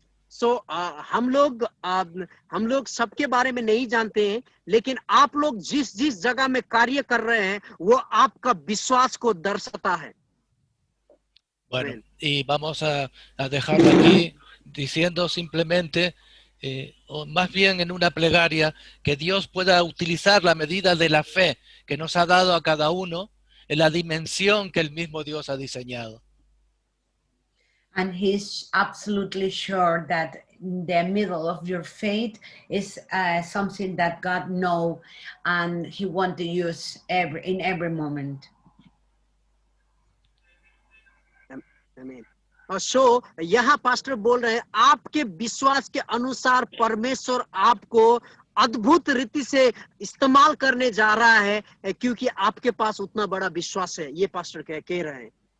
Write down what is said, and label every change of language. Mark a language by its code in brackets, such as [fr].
[hi] So हम लोग सबके बारे में नहीं जानते हैं, लेकिन आप लोग जिस जगह में कार्य कर रहे हैं वो आपका विश्वास को दर्शाता है. [es] Bueno, y vamos a dejarlo aquí. diciendo simplemente, o más bien en una plegaria, que Dios pueda utilizar la medida de la fe que nos ha dado a cada uno en la dimensión que el mismo Dios ha diseñado. [en] And he's absolutely sure that the middle of your faith is something that God knows and he wants to use in every moment. Amen. [hi] So यहाँ pastor बोल रहे हैं आपके विश्वास के अनुसार परमेश्वर आपको अद्भुत रीति से इस्तेमाल करने जा रहा है क्योंकि आपके पास उतना बड़ा विश्वास है ये पास्टर कह रहे हैं.